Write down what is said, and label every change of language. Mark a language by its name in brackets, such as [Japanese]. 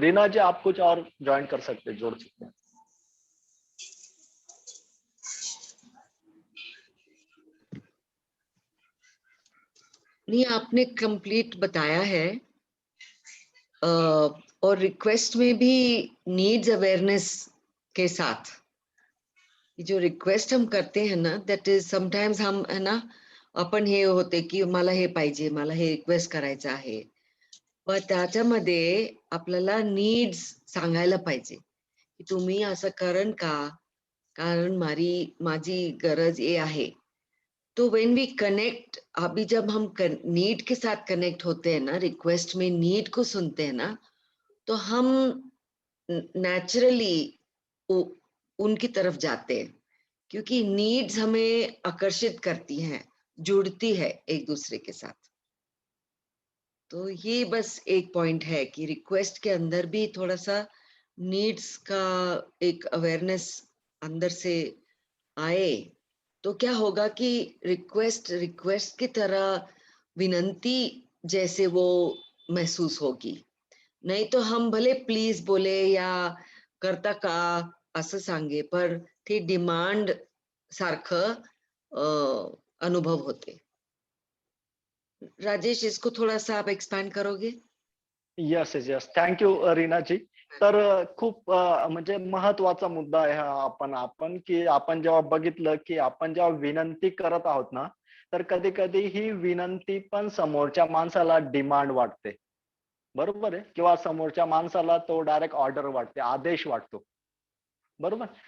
[Hindi] रीना जी, आप कुछ और ज्वाइन कर सकते, जोड़ सकते हैं. नहीं, आपने कंप्लीट बताया है। और रिक्वेस्ट में भी नीड्स अवेयरनेस के साथ ये जो रिक्वेस्ट हम करते हैं ना, दैट इज समटाइम्स हम है ना, [Marathi] आपण हे होते की मला हे पाहिजे, मला हे रिक्वेस्ट करायचं आहे, पण त्याच्यामध्ये आपल्याला नीड्स सांगायला पाहिजे की तुम्ही असं करण का, कारण माझी गरज ये आहे. [English] तो when we connect, [Hindi] अभी जब हम नीड के साथ कनेक्ट होते हैं ना, रिक्वेस्ट में नीड को सुनते हैं ना, तो हम नेचुरली उनकी तरफ जाते हैं, क्योंकि नीड्स हमें आकर्षित करती हैं, जुड़ती है एक दूसरे के साथ. तो ये बस एक पॉइंट है कि रिक्वेस्ट के अंदर भी थोड़ा सा नीड्स का एक अवेयरनेस अंदर से आए, तो क्या होगा कि रिक्वेस्ट की तरह विनंती जैसे वो महसूस होगी. [Marathi] नाही [Hindi] तो हम भले प्लीज बोले [Marathi] या करता का असं सांगे, पर ते डिमांड सारखं अनुभव होते. [Hindi] राजेश, इसको थोड़ा सा आप एक्सपैंड करोगे? [English] Yes yes yes, thank you Reena ji. [Marathi] तर खूप म्हणजे महत्वाचा मुद्दा आहे हा. आपण की आपण जेव्हा बघितलं की आपण जेव्हा विनंती करत आहोत ना, तर कधी कधी ही विनंती पण समोरच्या माणसाला डिमांड वाटते. बरोबर आहे, किंवा समोरच्या माणसाला तो डायरेक्ट ऑर्डर वाटते, आदेश वाटतो. बरोबर.